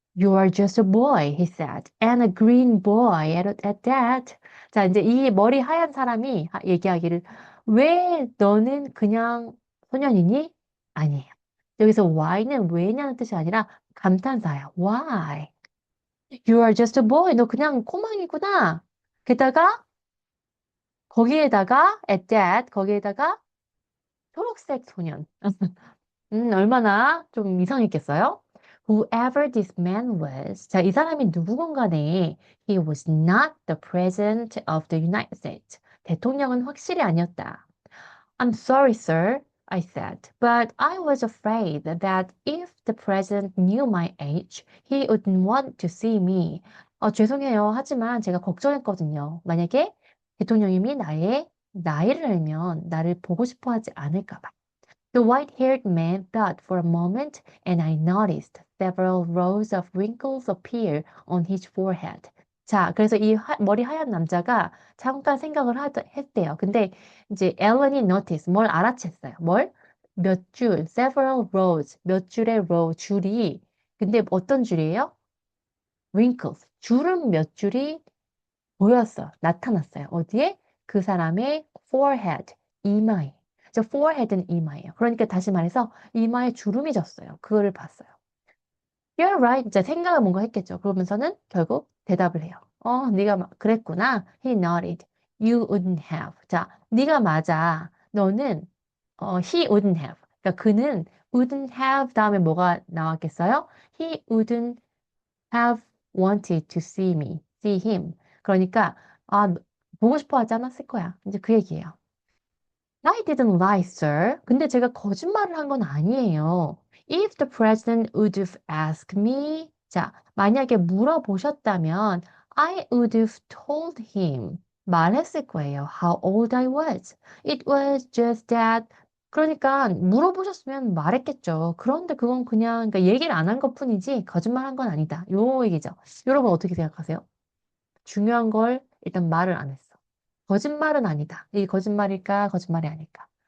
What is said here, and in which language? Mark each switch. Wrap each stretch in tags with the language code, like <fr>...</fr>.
<en>You are just a boy, he said, and a green boy at that.</en> <ko>자, 이제 이 머리 하얀 사람이 얘기하기를, 왜 너는 그냥 소년이니? 아니에요. 여기서 why는 왜냐는 뜻이 아니라 감탄사야.</ko> <en>Why? You are just a boy.</en> <ko>너 그냥 꼬망이구나. 게다가, at that, 거기에다가 초록색 소년. 얼마나 좀 이상했겠어요?</ko> <en>Whoever this man was.</en> <ko>자, 이 사람이 누구건 간에</ko> <en>he was not the president of the United States.</en> <ko>대통령은 확실히 아니었다.</ko> <en>I'm sorry, sir. I said, but I was afraid that if the president knew my age, he wouldn't want to see me.</en> <ko>죄송해요. 하지만 제가 걱정했거든요. 만약에 대통령님이 나의 나이를 알면 나를 보고 싶어 하지 않을까 봐.</ko> <en>The white-haired man thought for a moment, and I noticed several rows of wrinkles appear on his forehead.</en> <ko>자, 그래서 이 머리 하얀 남자가 잠깐 생각을 했대요. 근데 이제 앨런이 notice, 뭘 알아챘어요. 뭘? 몇 줄, several rows, 몇 줄의 row, 줄이. 근데 어떤 줄이에요? wrinkles, 주름 몇 줄이 보였어. 나타났어요. 어디에? 그 사람의 forehead, 이마에. 저 forehead는 이마예요. 그러니까 다시 말해서 이마에 주름이 졌어요. 그거를 봤어요.</ko> <en>You're right.</en> <ko>이제 생각을 뭔가 했겠죠. 그러면서는 결국 대답을 해요. 네가 그랬구나.</ko> <en>He nodded. You wouldn't have.</en> <ko>자, 네가 맞아. 너는</ko> <en>he wouldn't have.</en> <ko>그러니까 그는 wouldn't have 다음에 뭐가 나왔겠어요?</ko> <en>He wouldn't have wanted to see me, see him.</en> <ko>그러니까 보고 싶어 하지 않았을 거야. 이제 그 얘기예요.</ko> <en>I didn't lie, sir.</en> <ko>근데 제가 거짓말을 한 건 아니에요.</ko> <en>If the president would have asked me,</en> <ko>자, 만약에 물어보셨다면</ko> <en>I would have told him.</en> <ko>말했을 거예요.</ko> <en>How old I was. It was just that.</en> <ko>그러니까 물어보셨으면 말했겠죠. 그런데 그건 그냥 그러니까 얘기를 안 한 것뿐이지 거짓말한 건 아니다. 요 얘기죠. 여러분 어떻게 생각하세요? 중요한 걸 일단 말을 안 했어. 거짓말은 아니다. 이 거짓말일까, 거짓말이 아닐까.</ko>